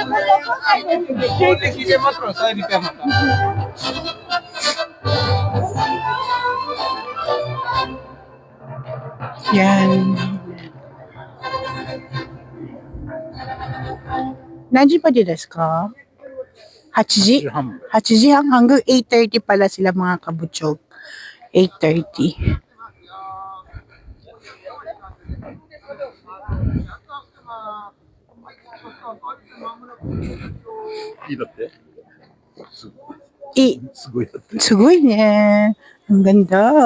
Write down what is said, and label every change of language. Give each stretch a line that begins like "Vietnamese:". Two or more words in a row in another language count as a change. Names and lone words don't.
Filipino: Yan.
Japanese: Nanji pa di desu ka? 8時 8時半
Filipino: hanggang 8:30 pala sila mga kabutsyog. 8:30.
Japanese: Sugoi ne.
Filipino: Ang ganda.